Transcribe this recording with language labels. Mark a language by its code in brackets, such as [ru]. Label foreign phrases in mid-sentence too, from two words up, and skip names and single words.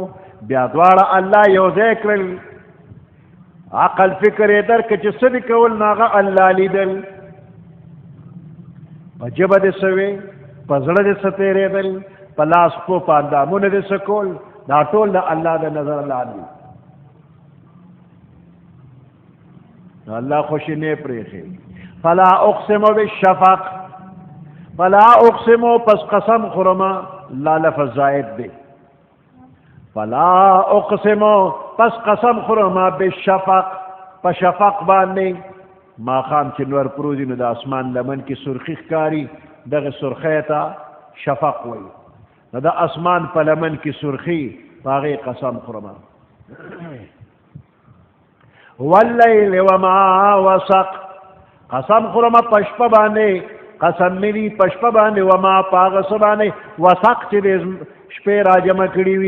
[ps] بیا دواړه الله یو ځای کړل، عقل فکر یې درکړه چې څه دې کول، نو هغه الله لیدل. په ژبه دې څه وی، په زړه دې څه تېرېدل، په لاس پو په اندامونه دې څه کول، دا ټول د الله د نظر لاندې. نو الله خوشي نه پرېښي. [ar] فلا اقسم بالشفق، فلا اقسم [ps] پس قسم خورما، لا لفظ زائد دی. [ar] فلا اقسم [ps] پس قسم خورما بالشفق، په شفق باندې. ماښام چې نور پروزي نو د اسمان لمن کې سرخي ښکاري، دغه سرخی ته شفق وایي. نو د اسمان په لمن کې سرخي، په هغې قسم خورما. [ar] واللیل وما وسق، [ps] قسم خورما په شپه باندې، قسم مې په شپه باندې، وما په هغه څه باندې وسق چې د شپې راجمع کړي وي.